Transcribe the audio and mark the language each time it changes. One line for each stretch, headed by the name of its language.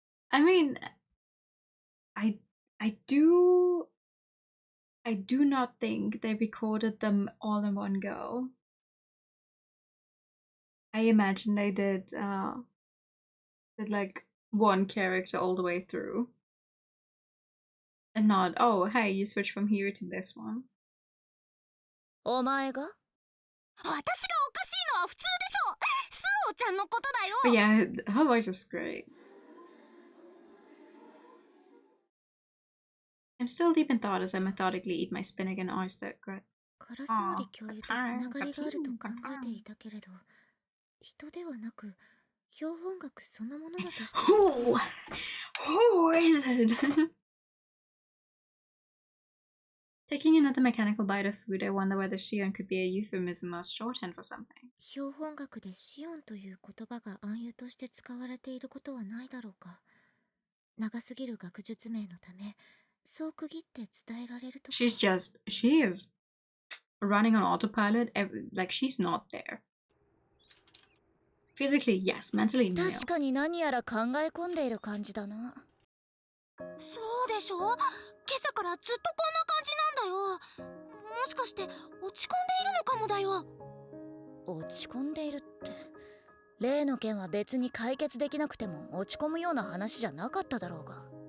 English: I mean, I do not think they recorded them all in one go. I imagine they did like one character all the way through. And not, oh, hey, you switch from here to this one.
Japanese: お前が？私がおかしいのは普通でしょ。スオちゃんのことだよ。
English: But yeah, her voice is great. I'm still deep in thought as I methodically eat my spinach and oyster.
Japanese: カラスモリ教諭とつながりがあると考えていたけれど、人ではなく標本学そのものだとして。
English: Who is it? Taking another mechanical bite of food, I wonder whether Shion could be a euphemism or shorthand for something.
Japanese: 標本学でシオンという言葉が暗喩として使われていることはないだろうか。長すぎる学術名のため、そう区切って伝えられるとか。
English: She is running on autopilot, like she's not there. Physically, yes. Mentally, no.
Japanese: 確かに何やら考え込んでいる感じだな。そうでしょ？今朝からずっとこんな感じなんだよ。もしかして落ち込んでいるのかもだよ。落ち込んでいるって、例の件は別に解決できなくても落ち込むような話じゃなかっただろうが。